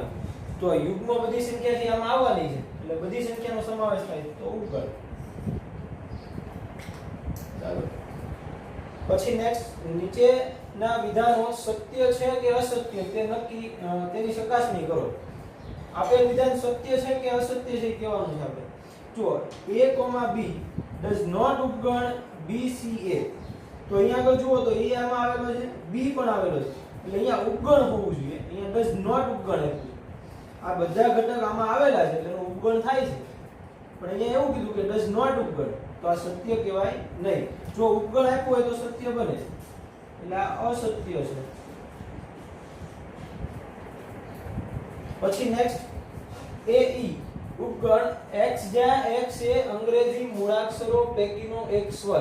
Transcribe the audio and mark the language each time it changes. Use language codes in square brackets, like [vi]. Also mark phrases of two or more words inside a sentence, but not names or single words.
[gu] તો યુગ્મ બધી સંખ્યા છે આમાં આવવાની છે, એટલે બધી સંખ્યાનો સમાવેશ થાય તો ઉકેલ. ચાલો પછી નેક્સ્ટ, નીચેના વિધાનો સત્ય છે કે અસત્ય તે નક્કી તેની ચકાસણી કરો. આપેલ વિધાન સત્ય છે કે અસત્ય છે કહેવાનું છે આપણે. જુઓ a, b [en] does not [gu] ઉપગણ BCA. તો અહીંયા આગળ જુઓ તો a આમાં આવેલો છે, b પણ આવેલો છે, એટલે અહીંયા ઉપગણ હોવું જોઈએ. અહીંયા [en] does not [gu] ઉપગણ આપ્યું. આ બધા ઘટક આમાં આવેલા છે એટલે ઉપગણ થાય છે, પણ અહીંયા એવું કીધું કે [en] does not [gu] ઉપગણ, તો આ સત્ય કહેવાય નહીં. જો ઉપગણ આપ્યું હોય તો સત્ય બને, એટલે આ અસત્ય છે. પછી નેક્સ્ટ AE ઉપગણ x જ્યાં x એ અંગ્રેજી મૂળાક્ષરો પૈકીનો એક સ્વર.